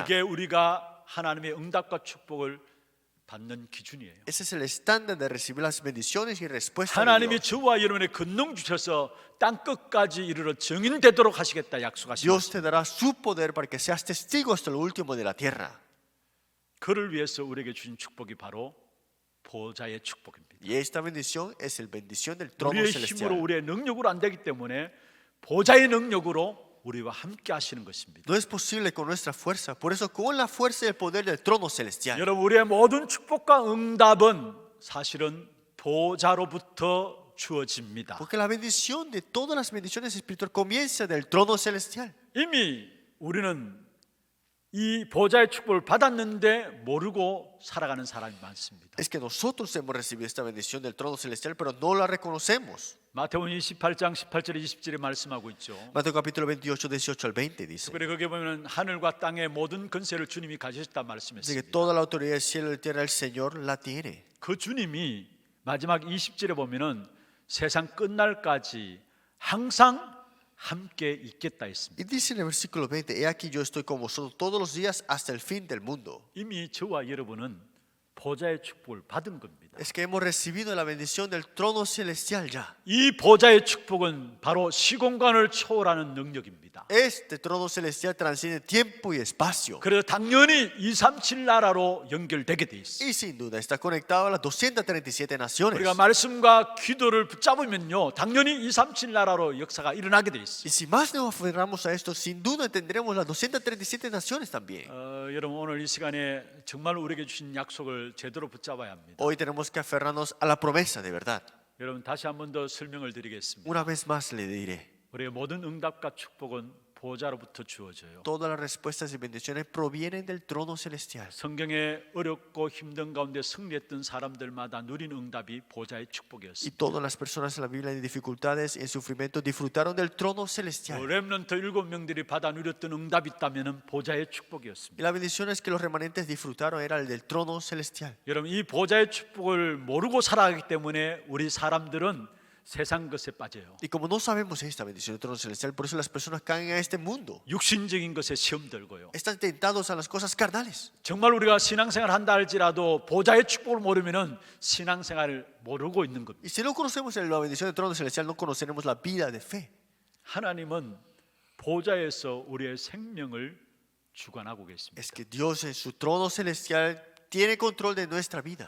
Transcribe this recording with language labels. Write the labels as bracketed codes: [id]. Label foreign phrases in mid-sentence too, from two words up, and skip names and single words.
[ko] 그게 우리가 하나님의 응답과 축복을 받는 기준이에요. [es] Ese es el estándar de recibir las bendiciones y respuestas de 하나님이 Dios. [ko] 저와 여러분의 권능 주셔서 땅 끝까지 이르러 증인되도록 하시겠다 약속하신 Dios 것입니다. [es] te dará su poder para que seas testigo hasta lo último de la tierra. [ko] 그를 위해서 우리에게 주신 축복이 바로 보좌의 축복입니다. [es] Y esta bendición es el bendición del trono [ko] 우리의 힘으로 celestial. 우리의 능력으로 안 되기 때문에 보좌의 능력으로 우리와 함께 하시는 것입니다. [es] No es posible con nuestra fuerza, por eso con la fuerza y el poder del trono celestial. [ko] 여러분 우리의 모든 축복과 응답은 사실은 보좌로부터 주어집니다. [es] Porque la bendición de todas las bendiciones espirituales comienza del trono celestial. [ko] 이미 우리는 이 보좌의 축복을 받았는데 모르고 살아가는 사람이 많습니다. [es] Es que nosotros hemos recibido esta bendición del trono celestial, pero no la reconocemos. [ko] 마태복음 28장 18절에 20절에 말씀하고 있죠. [es] Mateo capítulo 28, 18 al 20 dice. [ko] 그래 거기에 보면 하늘과 땅의 모든 권세를 주님이 가지셨다 [es] Dice que [ko] 말씀했습니다. [es] toda la autoridad del cielo y de la tierra el Señor la tiene. [ko] 그 주님이 마지막 20절에 보면은 세상 끝날까지 항상 함께 있겠다 했습니다. [es] Y dice en el versículo 20, he aquí yo estoy con vosotros todos los días hasta el fin del mundo. [ko] 이미 저와 여러분은 보좌의 축복을 받은 겁니다. [es] Es que hemos recibido la bendición del trono celestial ya. [ko] 이 보좌의 축복은 바로 시공간을 초월하는 능력입니다. [es] Este trono celestial transciende tiempo y espacio. [ko] 그래서 당연히 237 나라로 연결되게 돼 있어요. [es] Y sin duda está conectado a las 237 naciones. [ko] 우리가 말씀과 기도를 붙잡으면요, 당연히 237 나라로 역사가 일어나게 돼 있어요. [es] Y si más nos aferramos a esto, sin duda tendremos las 237 naciones también. [ko] 여러분 오늘 이 시간에 정말 우리에게 주신 약속을 제대로 붙잡아야 합니다. [es] Hoy tenemos que aferrarnos a la promesa de verdad. [ko] 여러분 다시 한 번 더 설명을 드리겠습니다. [es] Una vez más le diré, [ko] 우리의 모든 응답과 축복은 보좌로부터 주어져요. [es] todas las respuestas y bendiciones provienen del trono celestial. [ko] 성경에 어렵고 힘든 가운데 승리했던 사람들마다 누린 응답이 보좌의 Y 축복이었습니다. [es] todas las personas en la Biblia en dificultades y en sufrimiento disfrutaron del trono celestial. [ko] 렘넌트 7명들이 받아 누렸던 응답이 있다면 보좌의 Y 축복이었습니다. [es] las bendiciones que los remanentes disfrutaron era el del trono celestial. [ko] 여러분 이 보좌의 축복을 모르고 살아가기 때문에 우리 사람들은 세상 것에 빠져요. [es] Y como no sabemos esta bendición del trono celestial, por eso las personas caen a este mundo. [ko] 육신적인 것에 시험 들고요. [es] Están tentados a las cosas carnales. [ko] 정말 우리가 신앙생활 한다 할지라도 보좌의 축복을 모르면은 신앙생활을 모르고 있는 겁니다. [es] Y si no conocemos la bendición del trono celestial, no conoceremos la vida de fe. [ko] 하나님은 보좌에서 우리의 생명을 주관하고 계십니다. [es] Es que Dios en su trono celestial tiene control de nuestra vida.